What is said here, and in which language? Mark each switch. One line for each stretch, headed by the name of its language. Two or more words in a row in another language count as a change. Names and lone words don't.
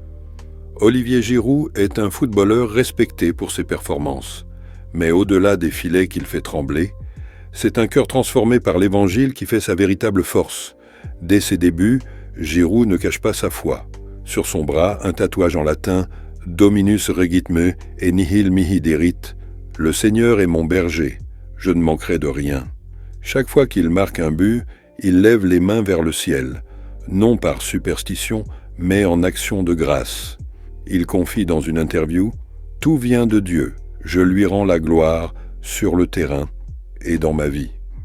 French: Olivier Giroud est un footballeur respecté pour ses performances, mais au-delà des filets qu'il fait trembler, c'est un cœur transformé par l'Évangile qui fait sa véritable force. Dès ses débuts, Giroud ne cache pas sa foi. Sur son bras, un tatouage en latin «
Latin: Dominus regit me et nihil mihi derit
French: » « Le Seigneur est mon berger, je ne manquerai de rien ». Chaque fois qu'il marque un but, il lève les mains vers le ciel, non par superstition, mais en action de grâce. Il confie dans une interview « Tout vient de Dieu, je lui rends la gloire sur le terrain et dans ma vie ».